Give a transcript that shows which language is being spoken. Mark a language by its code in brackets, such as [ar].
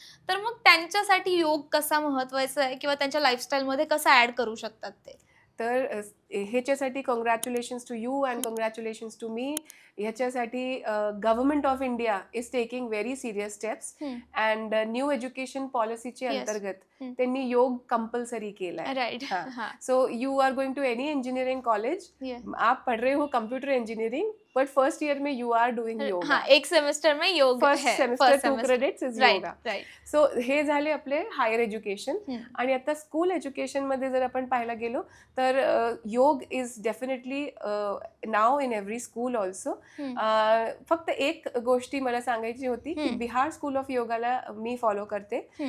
[mr] तर मग त्यांच्यासाठी योग कसा महत्वाचा आहे किंवा त्यांच्या लाईफस्टाईलमध्ये कसा ऍड करू शकतात ते? तर ह्याच्यासाठी [en] Congratulations to you and congratulations to me. ह्याच्यासाठी government of India is taking very serious steps. [mr] And new education पॉलिसीच्या अंतर्गत त्यांनी योग कंपल्सरी केलाय. [en] Right. So you are going to any engineering college, [hi] आप पढ़ रहे हो [en] Computer engineering, but first year में you are doing yoga. [hi] एक सेमेस्टर में योग, [en] First semester 2 credits is yoga. [mr] So हे झाले आपले हायर एज्युकेशन. आणि आता स्कूल एज्युकेशन मध्ये जर आपण पाहायला गेलो तर [en] योग is definitely now in every school also. [mr] फक्त एक गोष्टी मला सांगायची होती की बिहार स्कूल ऑफ योगाला मी फॉलो करते.